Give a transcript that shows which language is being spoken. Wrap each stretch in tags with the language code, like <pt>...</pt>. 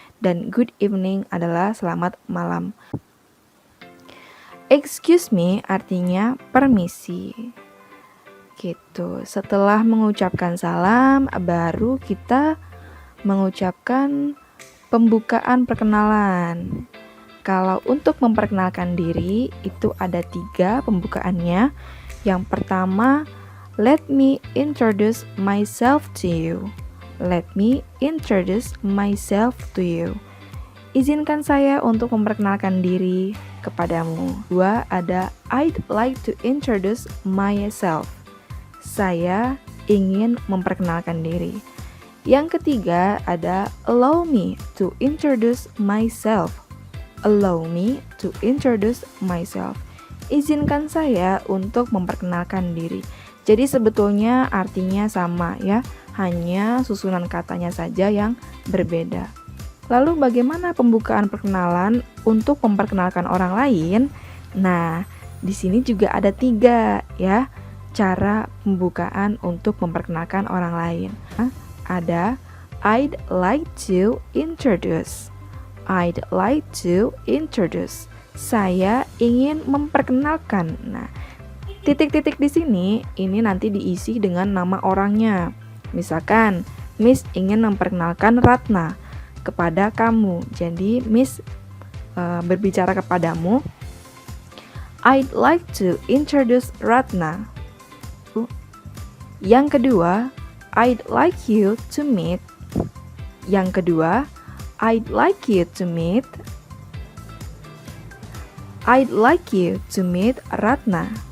<id>Dan</id> <en>good evening</en> <id>adalah selamat malam.</id> <en>Excuse me</en> <id>artinya permisi. Gitu. Setelah mengucapkan salam, baru kita mengucapkan pembukaan perkenalan. Kalau untuk memperkenalkan diri, itu ada 3 pembukaannya. Yang pertama,</id> <en>let me introduce myself to you. Let me introduce myself to you.</en> <id>Izinkan saya untuk memperkenalkan diri kepadamu.</id> <en>2, ada I'd like to introduce myself.</en> <id>Saya ingin memperkenalkan diri. Yang ketiga ada</id> <en>allow me to introduce myself. Allow me to introduce myself.</en> <id>Izinkan saya untuk memperkenalkan diri. Jadi sebetulnya artinya sama ya, hanya susunan katanya saja yang berbeda. Lalu bagaimana pembukaan perkenalan untuk memperkenalkan orang lain? Nah, di sini juga ada 3 ya, cara pembukaan untuk memperkenalkan orang lain.</id> <en>Ada I'd like to introduce. I'd like to introduce.</en> <id>Saya ingin memperkenalkan. Nah, titik-titik di sini ini nanti diisi dengan nama orangnya. Misalkan Miss ingin memperkenalkan Ratna kepada kamu. Jadi Miss berbicara kepadamu.</id> <en>I'd like to introduce Ratna.</en> <id>Yang kedua,</id> <en>I'd like you to meet.</en> <id>Yang kedua,</id> <en>I'd like you to meet. I'd like you to meet Ratna.</en>